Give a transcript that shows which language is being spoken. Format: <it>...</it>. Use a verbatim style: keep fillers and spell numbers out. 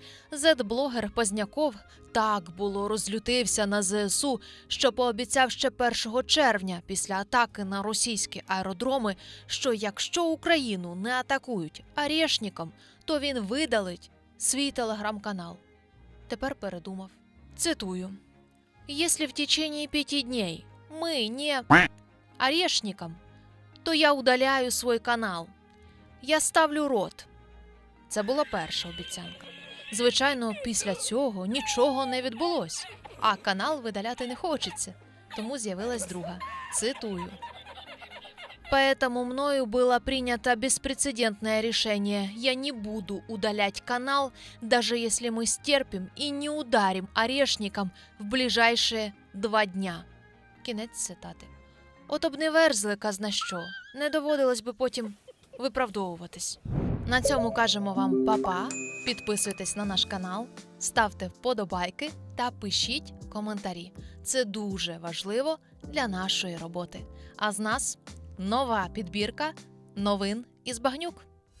<uk>Зет-блогер Позняков так було розлютився на ЗСУ, що пообіцяв ще першого червня після атаки на російські аеродроми, що якщо Україну не атакують Арєшніком, то він видалить свій телеграм-канал. Тепер передумав. Цитую.</uk> <ru>«Если в течение пяти дней мы не орешником, то я удаляю свой канал. Я ставлю рот».</ru> <uk>Це була перша обіцянка. Звичайно, після цього нічого не відбулось, а канал видаляти не хочеться. Тому з'явилась друга. Цитую.</uk> <ru>Поэтому мною было принято беспрецедентное решение. Я не буду удалять канал, даже если мы стерпим и не ударим орешником в ближайшие два дня.</ru> <uk>Кінець цитати. От об неверзлика зна що. Не доводилось би потім виправдовуватись. На цьому кажемо вам па-па. Підписуйтесь на наш канал, ставте вподобайки та пишіть коментарі. Це дуже важливо для нашої роботи. А з нас нова підбірка новин із Багнюк.</uk>